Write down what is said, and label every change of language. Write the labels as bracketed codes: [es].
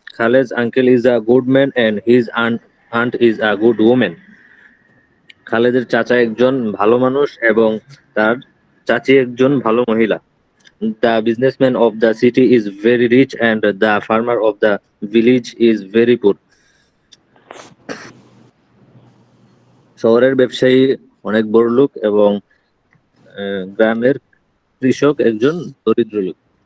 [en] Khaled's uncle is a good man and his aunt is a good woman. [bn] খালেদের চাচা একজন ভালো মানুষ এবং তার চাচি একজন ভালো মহিলা। [en] The businessman of the city is very rich and the farmer of the village is very poor. [bn] শহরের ব্যবসায়ী অনেক বড়লোক এবং গ্রামের কৃষক একজন দরিদ্র লোক।